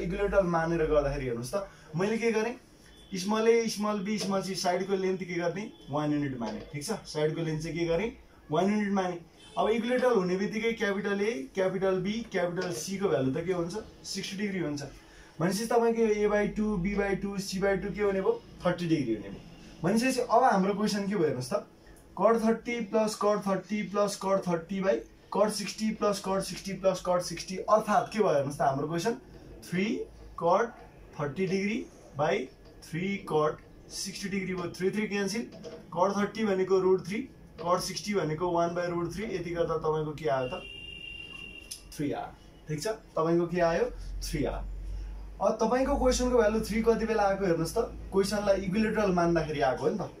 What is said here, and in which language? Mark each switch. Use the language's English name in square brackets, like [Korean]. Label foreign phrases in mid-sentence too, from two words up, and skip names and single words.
[Nepali] इक्विलेटरल मानेर गर्दाखेरि हेर्नुहोस् त, मैले के गरेँ, [English] small a small b small c [Nepali] साइडको लेन्थ के गर्ने 1 युनिट माने, ठीक छ। साइडको लेन्थ चाहिँ के गरेँ 1 युनिट माने। अब इक्विलेटरल हुने बित्तिकै [English] capital A capital B capital C [Nepali] को भ्यालु त के हुन्छ 60 डिग्री हुन्छ। भनेपछि तपाईको a/2 b/2 c/2 के हुने भयो 30 डिग्री हुने भयो। भनेपछि अब हाम्रो क्वेसन के भयो हेर्नुस् त, [English] cot 30 plus cot 30 plus cot 30 by cot 60 plus cot 60 plus cot 60 [Nepali] अर्थात के भयो हेर्नुस् त हाम्रो क्वेसन 3 cot 30 डिग्री by 3 cot 60 डिग्री भयो। 3 क्यान्सल, cot 30 भनेको √3, cot 60 भनेको 1/√3, यति गर्दा तपाईको के आयो त 3 आयो, ठीक छ। तपाईको के आयो 3 आयो। अब तपाईको क्वेसनको भ्यालु 3 कति बेला आएको हेर्नुस् त, क्वेसनलाई इक्विलेटरल मान्दाखेरि आएको हो नि त।